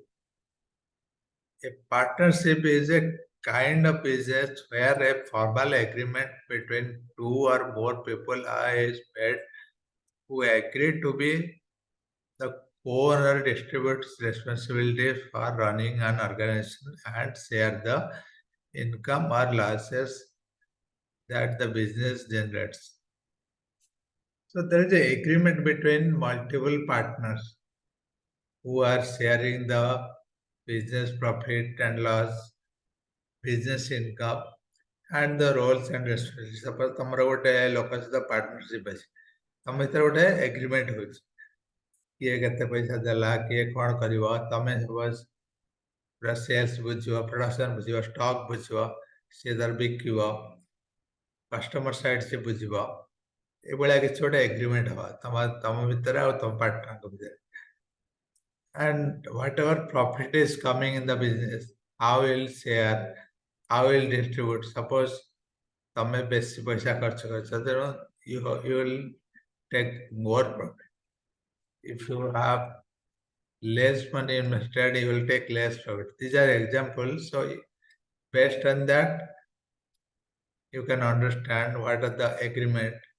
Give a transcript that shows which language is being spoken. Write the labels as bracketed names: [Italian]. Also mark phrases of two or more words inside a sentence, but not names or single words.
[English] A partnership is a kind of business where a formal agreement between two or more people is made who agree to be the co-owner distributes responsibility for running an organization and share the income or losses that the business generates. So there is an agreement between multiple partners who are sharing the business profit and loss, business income, and the roles and responsibilities. [Odia] Suppose ତମର ଗୋଟେ ଲୋକ ସହିତ ପାର୍ଟନରସିପ୍ ଅଛି ତମ ଭିତରେ ଗୋଟେ ଏଗ୍ରିମେଣ୍ଟ ହେଉଛି କିଏ କେତେ ପଇସା ଦେଲା କିଏ କ'ଣ କରିବ ତମେ ସପୋଜ ପୁରା ସେଲ୍ସ ବୁଝିବ ପ୍ରଡକ୍ସନ ବୁଝିବ ଷ୍ଟକ୍ ବୁଝିବ ସିଏ ତାର ବିକିବ [English] customer side [Odia] ସେ ବୁଝିବ ଏଭଳିଆ କିଛି ଗୋଟେ ଏଗ୍ରିମେଣ୍ଟ ହବା ତମ ଭିତରେ ଆଉ ତମ ପାର୍ଟନରଙ୍କ ଭିତରେ [English] and whatever profit is coming in the business, how will share, how will distribute. Suppose ତମେ ବେଶୀ ପଇସା ଖର୍ଚ୍ଚ କରିଛ ତେଣୁ you will take more profit. If you have less money invested, you will take less profit. These are examples. So based on that, you can understand what are the agreement.